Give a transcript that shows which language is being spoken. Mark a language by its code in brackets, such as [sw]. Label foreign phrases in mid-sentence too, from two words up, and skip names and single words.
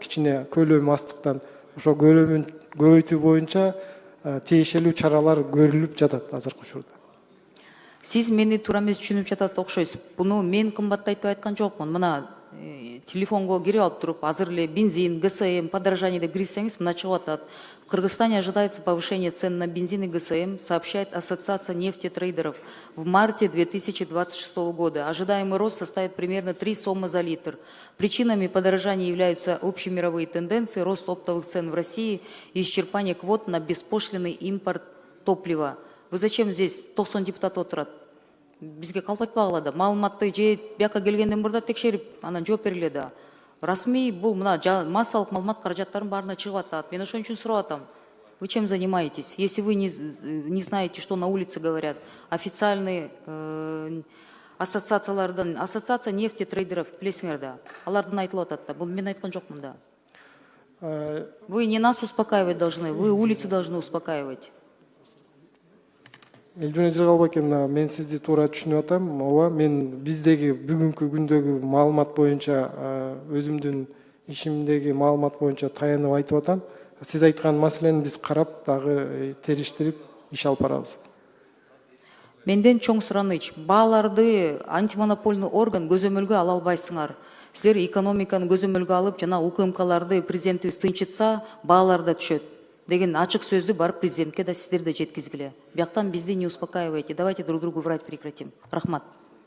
[ky] Кичине көлөмү астыктан ошо көлөмүн көбөйтүү боюнча тиешелүү чаралар көрүлүп жатат азыркы учурда. Сиз мени туура эмес түшүнүп жатат окшойсуз. Буну мен кымбаттайтып айткан жокмун. Мына телефонго кирип алып туруп, азыр эле бензин, ГСМ, подорожание деп кирсеңиз, мына чыгып атат. [ru] В Кыргызстане ожидается повышение цен на бензин и ГСМ, сообщает Ассоциация нефтетрейдеров. В марте 2026 года ожидаемый рост составит примерно 3 сомы за литр. Причинами подорожания являются общемировые тенденции, рост оптовых цен в России и исчерпание квот на беспошлинный импорт топлива. Вы зачем здесь 90 депутат отурат? [ky] Бизге калп айтпагыла да. Маалыматты же бияка келгенден мурда текшерип, анан жооп бериле да. Расмий бул мына массалык маалымат каражаттарын баарына чыгып атат. Мен ошон үчүн сурап атам. [ru] Вы чем занимаетесь? Если вы не знаете, что на улице говорят, официальные ассоциациялардан, ассоциация нефтетрейдеров [ky] билесиңер да. Алардан айтылып атат да. Бул мен айткан жокмун да. [ru] Вы не нас успокаивать должны, вы улицы должны успокаивать. [ky] Элжуна Жыргалбек, мен сизди туура түшүнүп атам. Ооба, мен биздеги бүгүнкү күндөгү маалымат боюнча, өзүмдүн ишимдеги маалымат боюнча таянып айтып атам. Сиз айткан маселени биз карап, дагы териштирип иш алып барабыз. Менден чоң сураныч, бааларды антимонопольный орган көзөмөлгө ала албайсыңар. Силер экономиканы көзөмөлгө алып, жана УКМКларды президентибиз тынчытса, баалар да түшөт деген ачык сөздү барып президентке да сиздер да жеткизгиле. Бияктан бизди [ru] не успокаивайте, давайте друг другу врать прекратим. [ky] Рахмат.